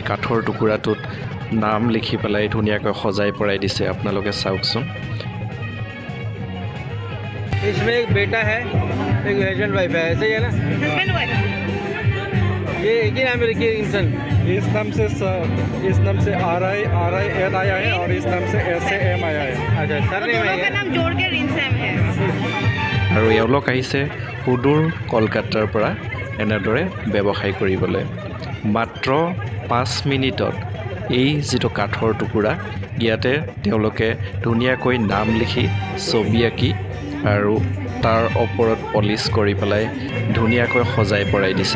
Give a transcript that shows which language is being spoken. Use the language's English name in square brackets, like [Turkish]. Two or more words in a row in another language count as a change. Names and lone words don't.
[Assamese] কাঠৰ টুকুৰাটোত নাম লিখি পেলাই ধুনীয়াকৈ সজাই পৰাই দিছে আপোনালোকে চাওকচোন। [Hindi] इसमें एक बेटा है, एक हस्बैंड वाइफ है, ऐसे ही है ना? हस्बैंड वाइफ। ये एक ही नाम रखिए इंसान। इस नाम से RI N आया है और इस नाम से SAM आया है। अच्छा, सर का नाम जोड़ के रिनसैम है। [Assamese] আৰু এওঁলোক আহিছে সুদূৰ কলকাতাৰ পৰা এনেদৰে ব্যৱসায় কৰিবলৈ। মাত্ৰ 5 মিনিটত এই যিটো কাঠৰ টুকুৰা ইয়াতে তেওঁলোকে ধুনীয়াকৈ নাম লিখি ছবি আঁকি আৰু তাৰ ওপৰত পলিচ কৰি পেলাই ধুনীয়াকৈ সজাই পৰাই দিছে।